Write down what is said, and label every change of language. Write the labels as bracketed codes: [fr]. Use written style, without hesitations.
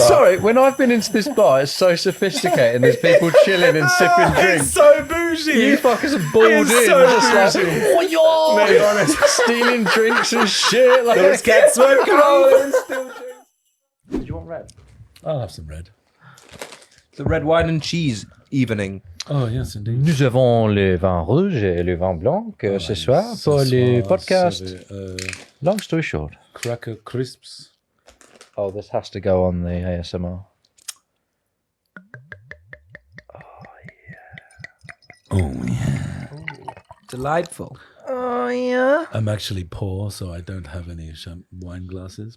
[en] Sorry, when I've been into this bar, it's so sophisticated and there's people chilling and sipping drinks. It's so bougie. You fuckers are balled in, so just like, bougie. oh, yo, Mate, honest. stealing drinks and shit. Like, Let's get smoking on. do you want red? I'll have some red. The red wine and cheese evening. Oh yes, indeed. [fr] Nous avons le vin rouge et le vin blanc ce soir pour le podcast Long Story Short. [en] Cracker crisps. Oh, this has to go on the ASMR. Oh yeah. Delightful. Oh, yeah. I'm actually poor, so I don't have any wine glasses.